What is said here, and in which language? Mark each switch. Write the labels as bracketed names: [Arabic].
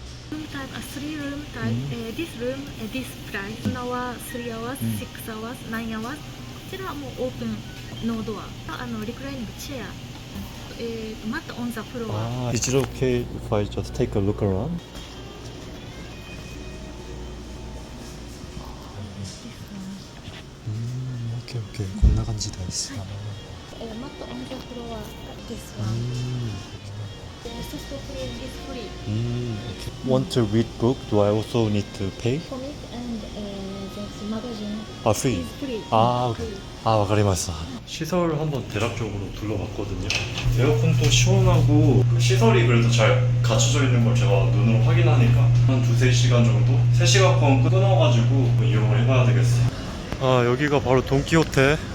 [English] Room type, a 3 room type, this room, this price, 1 hour, 3 hours, 6 hours, 9 hours. [Japanese] こちらはもうオープンノードア。リクライニングチェア。 [English] マット on the floor. Is it okay if I just take a look around? [Korean] 오케이 오케이. [Japanese] こんな感じです. [English] マット on the floor, this one. Soft clean is free. Okay. Want to read book? Do I also need to pay? Comic and this magazine free. is free. [Korean] 오케이. [Japanese] わかりました. [Korean] 시설 한번 대략적으로 둘러봤거든요. 에어컨도 시원하고 시설이 그래도 잘 갖춰져 있는 걸 제가 눈으로 확인하니까 한 2-3시간 정도? 3시간권 끊어가지고 이용을 해봐야 되겠어요. 여기가 바로 돈키호테.